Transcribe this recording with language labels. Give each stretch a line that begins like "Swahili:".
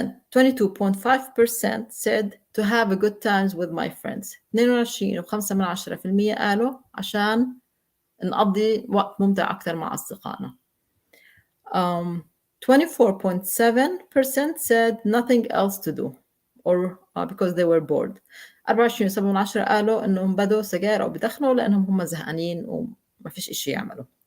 English: 22.5% said to have a good times with my friends.
Arabic: 22.5% قالوا عشان نقضي وقت ممتع أكثر مع أصدقائنا.
English: 24.7% said nothing else to do or because they were bored.
Arabic: 24.7% قالوا إنهم بدوا سجائر أو بدخنوا لأنهم هم زهقانين وما فيش إشي يعملوا.